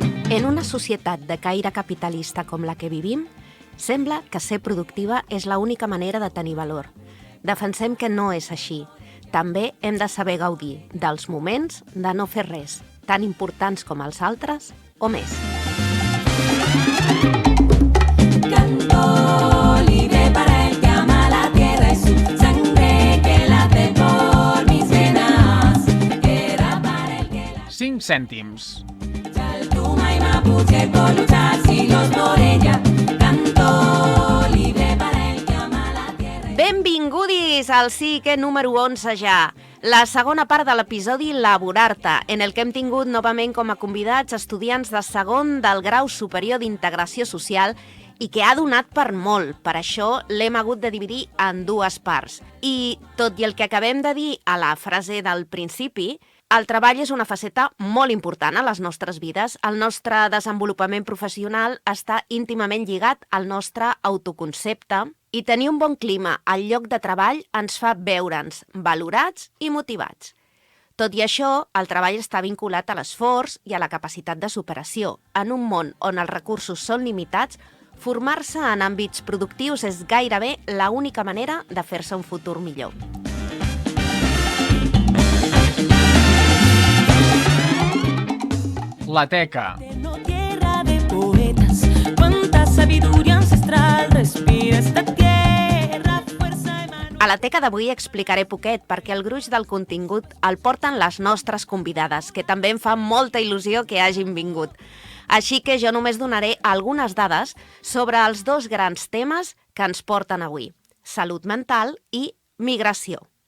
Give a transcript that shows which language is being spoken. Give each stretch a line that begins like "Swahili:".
Catalan: En una societat de caire capitalista com la que vivim, sembla que ser productiva és l'única manera de tenir valor. Defensem que no és així. També hem de saber gaudir dels moments de no fer res, tan importants com els altres o més.
Spanish: Canto libre para el que ama la tierra y su sangre que late por mis venas. Era para el que la...
Catalan: 5 cèntims.
Spanish: Chaltuma y Mapuche por luchar siglos por ella. Canto libre para el que ama la tierra.
Catalan: Benvingudis al SIC número 11 ja. La segona part de l'episodi Laborar-te, en el que hem tingut novament com a convidats estudiants de segon del grau superior d'integració social i que ha donat per molt. Per això l'hem hagut de dividir en dues parts. I tot i el que acabem de dir a la frase del principi, el treball és una faceta molt important a les nostres vides. El nostre desenvolupament professional està íntimament lligat al nostre autoconcepte i tenir un bon clima al lloc de treball ens fa veure'ns valorats i motivats. Tot i això, el treball està vinculat a l'esforç i a la capacitat de superació. En un món on els recursos són limitats, formar-se en àmbits productius és gairebé l'única manera de fer-se un futur millor. La teca.
Spanish: Tierra de poetas, cuánta sabiduría ancestral respira esta tierra, fuerza Emanuel.
Catalan: A la teca d'avui explicaré poquet perquè el gruix del contingut el porten les nostres convidades, que també em fa molta il·lusió que hagin vingut. Així que jo només donaré algunes dades sobre els dos grans temes que ens porten avui: salut mental i migració.